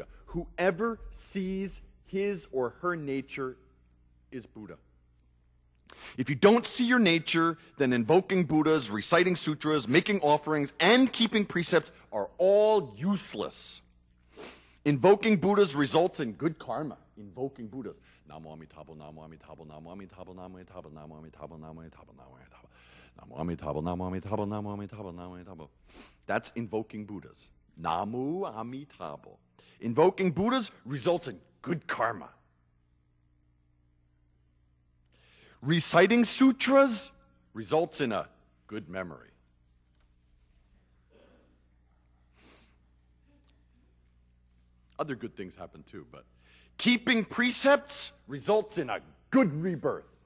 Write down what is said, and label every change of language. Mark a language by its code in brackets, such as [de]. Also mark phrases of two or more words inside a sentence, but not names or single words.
[en] Whoever sees his or her nature is Buddha. If you don't see your nature, then invoking Buddhas, reciting sutras, making offerings, and keeping precepts are all useless. Invoking Buddhas results in good karma. Invoking Buddhas. [sa] Namo Amitabha, Namo Amitabha, Namo Amitabha, Namo Amitabha, Namo Amitabha, Namo Amitabha, Namo Amitabha. Namo Amitabha, Namo Amitabha, Namo Amitabha, Namo Amitabha. [en] That's invoking Buddhas. [sa] Namo Amitabha. [en] Invoking Buddhas results in good karma. Reciting sutras results in a good memory. Other good things happen too, but keeping precepts results in a good rebirth.